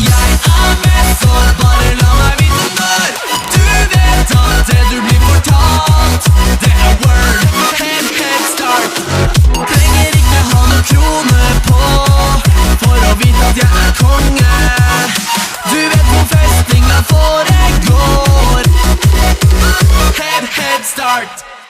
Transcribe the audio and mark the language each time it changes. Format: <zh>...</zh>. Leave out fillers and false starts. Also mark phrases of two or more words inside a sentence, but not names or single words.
<no>Jeg er med, så bare la meg vite når. Du vet at det du blir fortalt, det er word,</no> <en>head start.</en> <no>Trenger ikke ha noe krone på for å vite at jeg er konge. Du vet hvor festinga foregår.</no> <en>Head start.</en>